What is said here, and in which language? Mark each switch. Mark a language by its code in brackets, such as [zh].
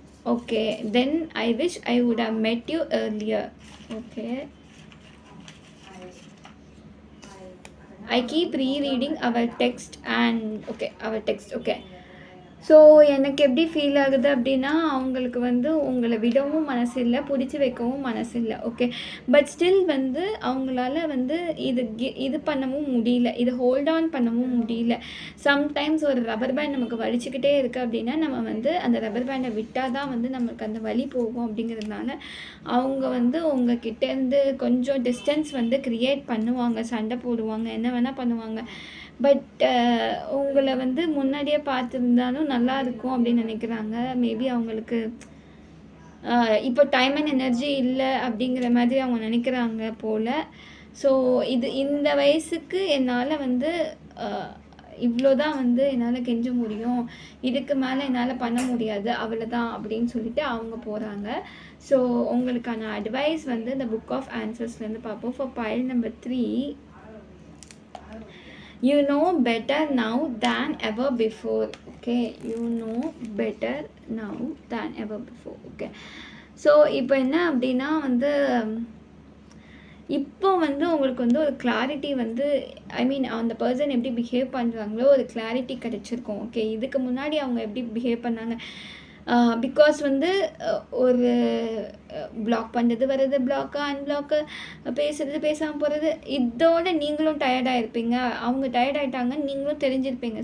[en] Okay, then I wish I would have met you earlier. Okay, I keep rereading our text and okay, our text. [ta] Okay, so எனக்கு எப்படி feel ஆகுது அப்படின்னா, அவங்களுக்கு வந்து உங்களை விடவும் மனசு இல்லை, பிடிச்சி வைக்கவும் மனசு இல்லை. ஓகே, பட் ஸ்டில் வந்து அவங்களால வந்து இது பண்ணவும் முடியல, இது ஹோல்ட் ஆன் பண்ணவும் முடியல. சம்டைம்ஸ் ஒரு ரப்பர் பேண்ட் நமக்கு வலிச்சுக்கிட்டே இருக்குது அப்படின்னா, நம்ம வந்து அந்த ரப்பர் பேண்டை விட்டால் தான் வந்து நம்மளுக்கு அந்த வலி போகும். அப்படிங்கிறதுனால அவங்க வந்து உங்ககிட்டேருந்து கொஞ்சம் டிஸ்டன்ஸ் வந்து க்ரியேட் பண்ணுவாங்க, சண்டை போடுவாங்க, என்ன வேணால் பண்ணுவாங்க. பட் உங்களை வந்து முன்னாடியே பார்த்துருந்தாலும் நல்லா இருக்கும் அப்படின்னு நினைக்கிறாங்க. மேபி அவங்களுக்கு இப்போ டைம் அண்ட் எனர்ஜி இல்லை அப்படிங்கிற மாதிரி அவங்க நினைக்கிறாங்க போல். ஸோ இந்த வயசுக்கு என்னால் வந்து இவ்வளோ தான் வந்து என்னால் கெஞ்ச முடியும், இதுக்கு மேலே என்னால் பண்ண முடியாது, அவ்வளோதான் அப்படின்னு சொல்லிட்டு அவங்க போகிறாங்க. ஸோ உங்களுக்கான அட்வைஸ் வந்து இந்த புக் ஆஃப் ஆன்சர்ஸ்லேருந்து பார்ப்போம். [en] For pile number 3, you know better now than ever before. Okay, you know better now than ever before. [ta] Okay, so இப்போ என்ன அப்படின்னா வந்து இப்போ வந்து உங்களுக்கு வந்து ஒரு கிளாரிட்டி வந்து அந்த பர்சன் எப்படி பிஹேவ் பண்ணுறாங்களோ ஒரு கிளாரிட்டி கிடச்சிருக்கும். ஓகே, இதுக்கு முன்னாடி அவங்க எப்படி பிஹேவ் பண்ணாங்க, பிகாஸ் வந்து ஒரு பிளாக் பண்ணுறது வருது, பிளாக்கு அன்பிளாக்கு, பேசுகிறது பேசாமல் போகிறது, இதோட நீங்களும் டயர்டாக இருப்பீங்க, அவங்க டயர்டாயிட்டாங்க, நீங்களும் தெரிஞ்சிருப்பீங்க.